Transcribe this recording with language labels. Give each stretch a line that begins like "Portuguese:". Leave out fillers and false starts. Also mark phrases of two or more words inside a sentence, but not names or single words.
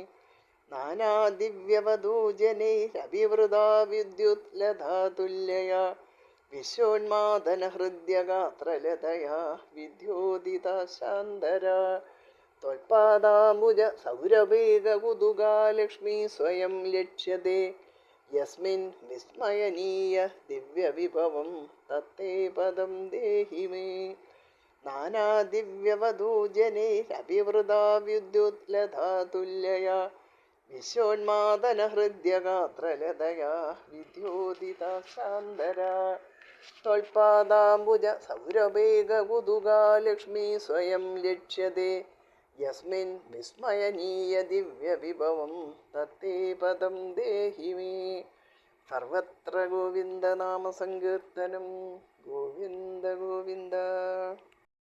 Sanskrit: നാനാദിവ്യവധൂജനൈരഭിവൃതാ വിദ്യുത്ലതാതുല്യയാ വിശ്വോന്മാദന ഹൃദ്യഗാത്രലതയാ വിദ്യോദിതാശാന്തരാ ത്വൽപാദാംബുജ സൗരഭൈകകുതുകാ ലക്ഷ്മീ സ്വയം ലക്ഷ്യത്തെ യസ്മിൻ വിസ്മയനീയ ദിവ്യവിഭവം തത്തേ പദം ദേഹി മേ. നാനാദിവ്യവധൂജനൈരഭിവൃതാ വിദ്യുത്ലതാതുല്യയാ വിശ്വോന്മാദന ഹൃദ്യഗാത്രലതയാ വിദ്യോദിതാശാന്തരാ त्वल्पादाम्बुज सौरभेगकुतुका लक्ष्मी स्वयं लक्ष्यते यस्मिन् विस्मयनीय दिव्यविभवं तत्ते पदं देहि मे सर्वत्र गोविन्दनामसङ्कीर्तनं गोविन्द गोविन्द